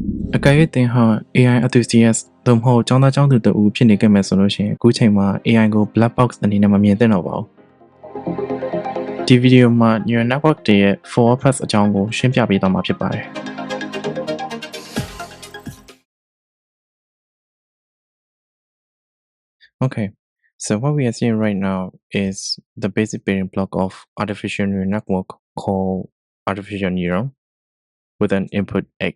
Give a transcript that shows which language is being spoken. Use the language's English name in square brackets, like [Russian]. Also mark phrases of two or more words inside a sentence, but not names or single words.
[Burmese] အကယ်၍သင်ဟာ [English] AI enthusiast [Burmese] သို့မဟုတ်ကျောင်းသားကျောင်းသူတစ်ဦးဖြစ်နေခဲ့မယ်ဆိုလို့ရှိရင်အခုချိန်မှာ AI ကို blackbox အနေနဲ့မမြင်သင့်တော့ပါဘူး။ဒီဗီဒီယိုမှာ [English] neural network [Burmese] တွေရဲ့ [English] forward pass [Burmese] အကြောင်းကိုရှင်းပြပေးသွားမှာဖြစ်ပါတယ်။ [English] Okay, so what we are seeing right now is the basic building block of artificial neural network called artificial neuron with an input X.